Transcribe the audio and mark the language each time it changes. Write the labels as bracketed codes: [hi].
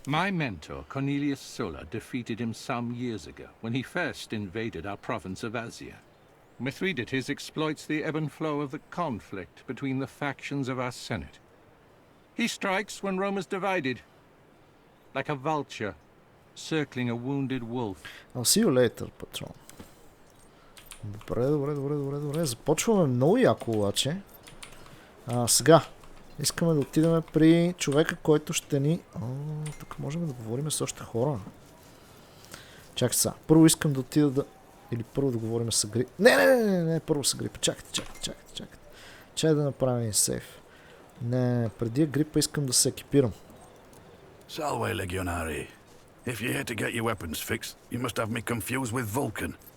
[en] My mentor, Cornelius Sulla, defeated him some years ago when he first invaded our province of Asia. Mithridates exploits the ebb and flow of the conflict between the factions of our Senate. He strikes when Rome is divided, like a vulture circling a wounded wolf. I'll see you later, [bg] патрон. Добре. Започваме много яко обаче. Сега искаме да отидем при човека, който ще ни... тук можем да говорим с още хора. Чакай сега. Първо искам да отида да... Или първо да говорим с Агрипа. Не, първо с Агрипа. Чакайте. Чай да направим един сейф. Не, преди Агрипа искам да се екипирам. [la] Salve, Legionari. [en] If you're here to get your weapons fixed, you must have me confused with Vulcan.